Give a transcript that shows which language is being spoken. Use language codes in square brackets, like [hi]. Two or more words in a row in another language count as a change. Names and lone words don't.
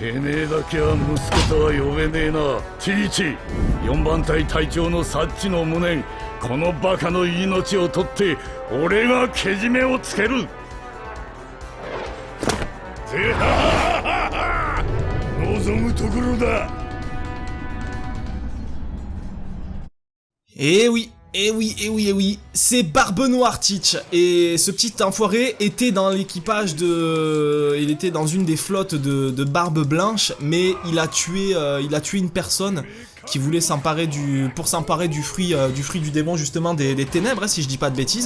[ja] てめえだけは息子とは呼べねえな。ティーチ、4番隊隊長のサッチの無念、このバカの命を取って俺がけじめをつける。ぜは望むところだ。 [fr] Eh oui, eh oui, eh oui, eh oui, c'est Barbe Noire Teach. Et ce petit enfoiré était dans l'équipage de... Il était dans une des flottes de Barbe Blanche, mais il a tué une personne qui voulait s'emparer pour s'emparer du fruit du démon, justement des ténèbres, si je dis pas de bêtises.